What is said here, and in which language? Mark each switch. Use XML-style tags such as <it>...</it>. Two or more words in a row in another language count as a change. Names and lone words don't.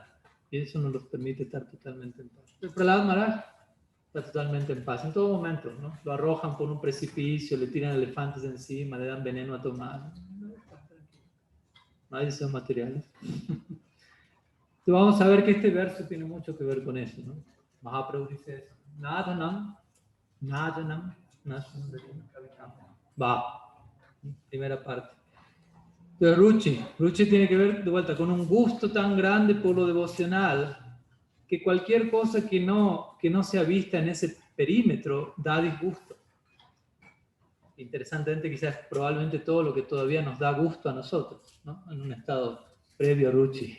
<es>Y eso no los permite estar totalmente en paz. El Prahlad Maharaj está totalmente en paz en todo momento, ¿no? Lo arrojan por un precipicio, le tiran elefantes encima, le dan veneno a tomar. No hay deseos materiales. Entonces vamos a ver que este verso tiene mucho que ver con eso, ¿no? Mahaprabhu dice eso.</es> <sa>न धनं, न धनं, न सुन्दरीं कवितां.</sa> <es>Va, primera parte. Pero Ruchi tiene que ver de vuelta con un gusto tan grande por lo devocional que cualquier cosa que no sea vista en ese perímetro da disgusto. Interesantemente, quizás probablemente todo lo que todavía nos da gusto a nosotros, ¿no?, en un estado previo a Ruchi.</es>